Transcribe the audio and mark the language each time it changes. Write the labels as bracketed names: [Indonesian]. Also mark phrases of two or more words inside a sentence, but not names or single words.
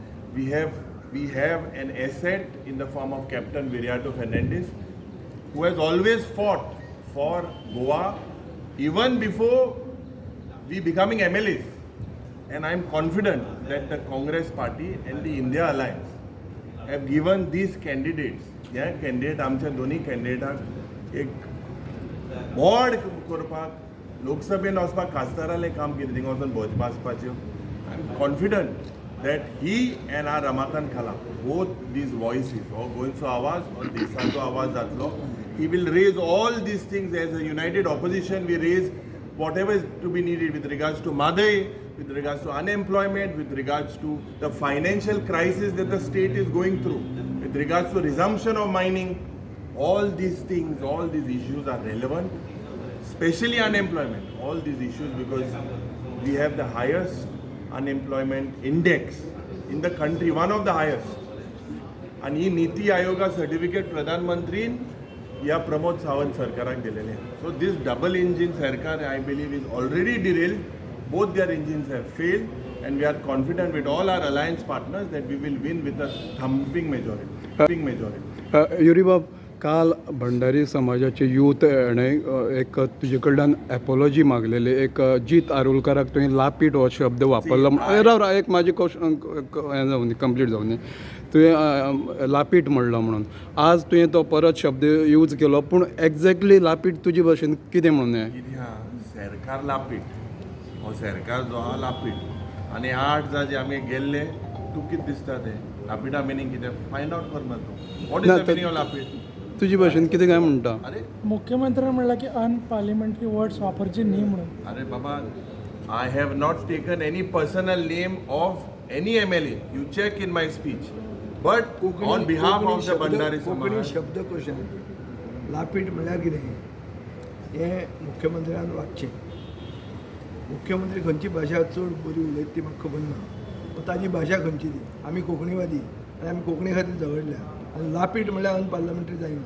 [English] We have an asset in the form of Captain Viriato Fernandez, who has always fought for Goa even before we becoming MLAs. And I am confident that the Congress party and the India Alliance have given these candidates, [Konkani] आमच्या दोन्ही कॅन्डिडेटाक एक बोर्ड करपाक, लोकसभेन वचपाक खासदारालें काम केलें, थिंगा वचून भोजपा आसपाच्यो. [English] I am confident that he and our Ramakant Khala, both these voices, or [Konkani] goinचो आवाज [English] or [Konkani] देशाचो आवाज जातलो, [English] he will raise all these things as a united opposition. We raise whatever is to be needed with regards to Madai, with regards to unemployment, with regards to the financial crisis that the state is going through, with regards to resumption of mining. All these things, all these issues are relevant, especially unemployment. All these issues, because we have the highest unemployment index in the country, one of the highest. [Konkani] And ही नीति आयोगा सर्टिफिकेट प्रधानमंत्रीन या प्रमोद सावंत सरकाराक दिलेले. [English] So this double engine सरकार, I believe, is already derailed. Both their engines have failed, and we are confident with all our alliance partners that we will win with a thumping majority. [Konkani] युरीबाब, काल भंडारी समाजाचे यूथ एक तुजे कडल्यान एपॉलॉजी मागलेली. एक जीत आरोलकाराक तुवें लापीट हो शब्द वापरलो. राव एक माझी हें जावन दी, कंप्लीट जावन दी. तुवें लापीट म्हणलो म्हणून आज तुवें तो परत शब्द यूज केलो, पूण एक्झॅक्टली लापीट तुजे भाशेन कितें म्हणून? सरकार लापीट हो सरकार जो आहा लापीट. आनी 8 जागे आमी गेल्ले, तूं कितें दिसता तें लापीटा मिनींग कितें [English] find out [Konkani] कर मरे तूं. [English] What is the meaning of लापीट? [Konkani] तुझी भाशेन कितें काय म्हणटा? अरे मुख्यमंत्र्यांनी म्हणला की [English] unparliamentary words [Konkani] वापरचे न्ही म्हणून. अरे बाबा, [English] I have not taken any personal name of any MLA. You check in my speech. But on behalf of the Bandari कोंकणी Samaj, [Konkani] शब्दकोश लापीट म्हणल्यार कितें हें मुख्यमंत्र्यान वाचचें. मुख्यमंत्री खंयची भाशा चड बरी उलयता ती म्हाका खबर ना, पूण ताजी भाशा खंयची ती. आमी कोंकणीवादी आनी आमी कोंकणी खातीर झगडल्या. आनी लापीट म्हणल्यार अनपार्लमेंटरी जायना.